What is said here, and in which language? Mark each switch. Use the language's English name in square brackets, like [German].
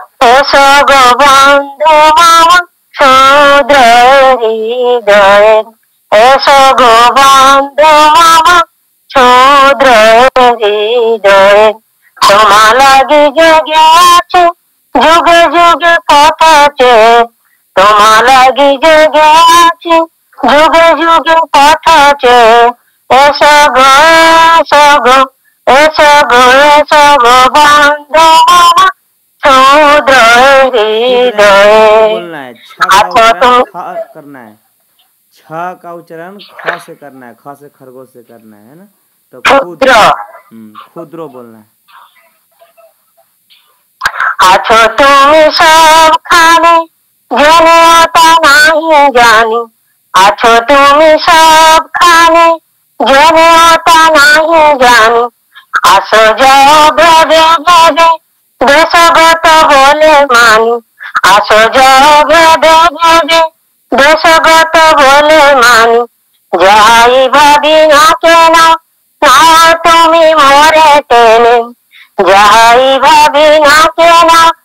[Bangla] এসো গো বন্ধু মামা ক্ষুদ্র হৃদয়ে এসো গো বন্ধু মামা ক্ষুদ্র হৃদয়ে তোমা লাগি জেগে আছে যুগে যুগে পথ আছে তোমা লাগি জেগে আছে যুগে যুগে পথ আছে এসো গো এসো গো এসো গো এসো গো বন্ধু মামা क्षुद्र हृदय [Hindi] बोलना है छ का उच्चारण ख करना है छ का उच्चारण ख से करना है ख से खरगोश से करना है ना तो क्षुद्र ক্ষুদ্র बोलना है [Bangla] আছো তুমি সবখানে জেনে তা নাহি জানি আছো তুমি সবখানে জেনে তা নাহি জানি আসো যাও ভেবে ভেবে দেশগত বলে মানি আসো যাও ভেবে ভেবে দেশগত বলে মানি যাই ভাবি না কেন না তুমি মরে টেনে যাই ভাবি না কেন না